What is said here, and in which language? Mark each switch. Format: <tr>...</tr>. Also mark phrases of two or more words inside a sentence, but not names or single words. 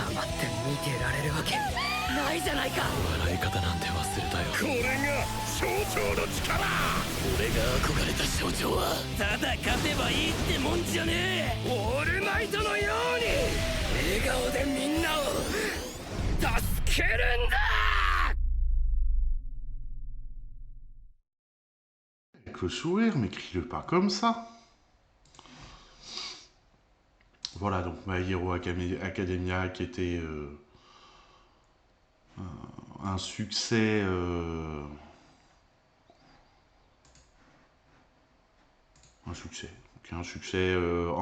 <ja>黙って見てられるわけないじゃないか。笑い方なんて忘れたよ。これが象徴の力。俺が憧れた象徴はただ勝てばいいってもんじゃねえ。オールマイトのように笑顔でみんなを助けるんだ。</ja> <fr>Avec le sourire, mais crie-le pas comme ça. Voilà, donc My Hero Academia qui était un succès un succès en...</fr>